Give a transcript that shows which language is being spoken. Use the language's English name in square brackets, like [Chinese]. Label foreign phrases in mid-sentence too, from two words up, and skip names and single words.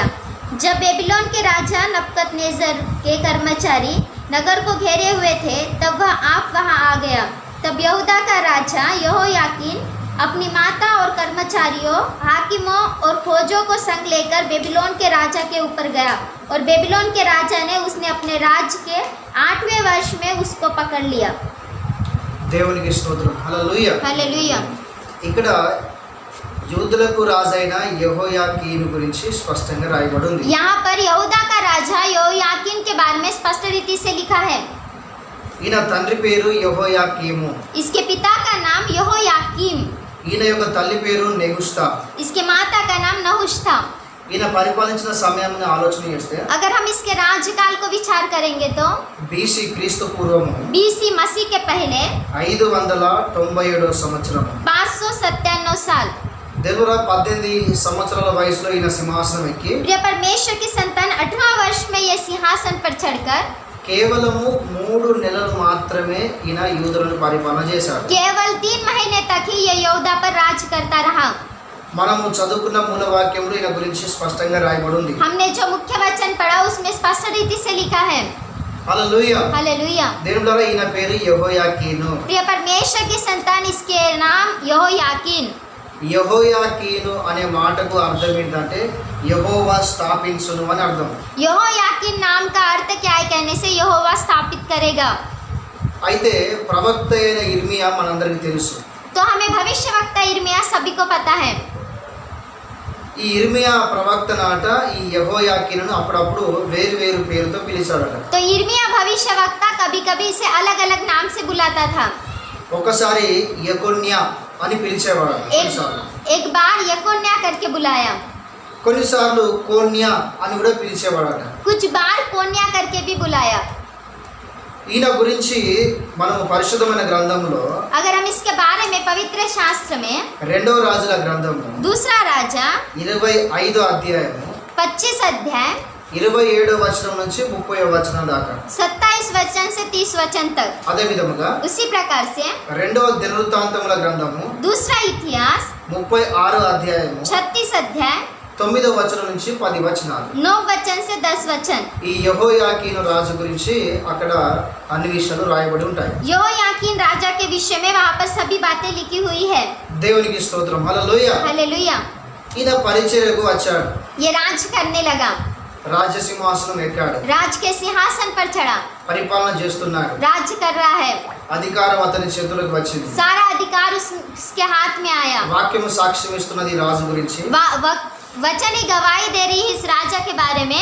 [Hindi] जब बेबीलोन के राजा नबूकदनेस्सर के कर्मचारी नगर को घेरे हुए थे, तब वह आप वहां आ गया. तब यहूदा का राजा यहोयाकीन अपनी माता और कर्मचारियों, हाकिमों और खोजों को संग लेकर बेबीलोन के राजा के ऊपर गया. और बेबीलोन के राजा ने उसने अपने राज्य के 8वें वर्ष में उसको पकड़ लिया. [Telugu] దేవునికి స్తోత్రం. హల్లెలూయా. [Hindi] हालेलुया. [Telugu] ఇక్కడ యూదులకు రాజైన యెహోయాకీను గురించి స్పష్టంగా రాయబడి ఉంది. [Hindi] यहाँ पर यहूदा का राजा यहोयाकीन के बारे में स्पष्ट रीति से लिखा है. [Telugu] ఈయన తండ్రి పేరు యెహోయాకీము. [Hindi] इसके पिता का नाम यहोयाकीम. [Telugu] ఈయన యొక్క తల్లి పేరు నెహుష్తా. [Hindi] इसके माता का नाम नहुश था. [Telugu] ఈయన పరిపాలించిన సమయాన్ని ఆలోచన చేస్తే [Hindi] अगर हम इसके राज्यकाल को विचार करेंगे तो [Telugu] బీసీ క్రీస్తు పూర్వము [Hindi] BC मसीह के पहले [Telugu] 597వ సంవత్సరం [Hindi] 597 साल. [Telugu] దేవురా 18 సంవత్సరాల వయసులో ఈయన సింహాసనం ఎక్కి [Hindi] प्रिय परमेश्वर की संतान 18 वर्ष में ये सिंहासन पर चढ़कर [Telugu] కేవలము 3 నెలలు మాత్రమే ఈయన యూదులను పరిపాలన చేశాడు. [Hindi] केवल 3 महीने तक ही ये यहूदा पर राज करता रहा. [Telugu] మనము చదువుకున్న మూల వాక్యంలో ఈయన గురించి స్పష్టంగా రాయబడి ఉంది. [Hindi] हमने जो मुख्य वचन पढ़ा उसमें स्पष्ट रीति से लिखा है. [Telugu] హల్లెలూయా. [Hindi] हालेलुया. [Telugu] దేవులారా, ఈయన పేరు యెహోయాకీను. [Hindi] प्रिय परमेश्वर की संतान, इसके नाम यहोयाकीन. [Telugu] యెహోయాకీను అనే మాటకు అర్థం ఏంటంటే యెహోవా స్థాపించును అని అర్థం. [Hindi] यहोयाकीन नाम का अर्थ क्या है कहने से यहोवा स्थापित करेगा. [Telugu] అయితే ప్రవక్త అయిన ఇర్మియా మనందరికీ తెలుసు. [Hindi] तो हमें भविष्यवक्ता इर्मिया सभी को पता है. [Telugu] ఈ ఇర్మియా ప్రవక్త నాట ఈ యెహోయాకీనును అప్పుడప్పుడు వేరు వేరు పేరుతో పిలిచాడట. [Hindi] तो इर्मिया भविष्यवक्ता कभी कभी इसे अलग अलग नाम से बुलाता था. [Telugu] ఒకసారి యెకొన్యా అని పిలిచేవాడు. [Hindi] एक बार यकोन्या करके बुलाया. [Telugu] కొన్నిసార్లు కోన్యా అని కూడా పిలిచేవాడట. [Hindi] कुछ बार कोन्या करके भी बुलाया. [Telugu] ఈయన గురించి మనము పరిశుద్ధమైన గ్రంథంలో [Hindi] अगर हम इसके बारे में पवित्र शास्त्र में [Telugu] రెండవ రాజుల గ్రంథము [Hindi] दूसरा राजा [Telugu] 25వ అధ్యాయము [Hindi] 25 अध्याय [Telugu] 27వ వచనం నుంచి 30వ వచనం దాకా [Hindi] 27 वचन से 30 वचन तक. [Telugu] అదే విధముగా [Hindi] उसी प्रकार से [Telugu] రెండవ దినవృత్తాంతముల గ్రంథము [Hindi] दूसरा इतिहास [Telugu] 36వ అధ్యాయము [Hindi] 36 अध्याय [Telugu] 9వ వచనం నుంచి 10 వచనాలు. [Hindi] 9 वचन से 10 वचन. [Telugu] ఈ యెహోయాకీను రాజు గురించి అక్కడ అన్ని విషయాలు రాయబడి ఉంటాయి. [Hindi] यहोयाकीन राजा के विषय में वहाँ पर सभी बातें लिखी हुई है. [Telugu] దేవునికి స్తోత్రం. హల్లెలూయా. [Hindi] हालेलुया. [Telugu] ఈయన పరిచర్యకు వచ్చాడు. [Hindi] ये राज करने लगा. [Telugu] రాజసింహాసనం ఎక్కాడు. [Hindi] राज के सिंहासन पर चढ़ा. [Telugu] పరిపాలన చేస్తున్నాడు. [Hindi] राज्य कर रहा है. [Telugu] అధికారం అతని చేతులకు వచ్చింది. [Hindi] सारा अधिकार उसके हाथ में आया. [Telugu] వాక్యము సాక్ష్యం ఇస్తున్నది ఈ రాజు గురించి. [Hindi] वचन ही गवाही दे रही है इस राजा के बारे में.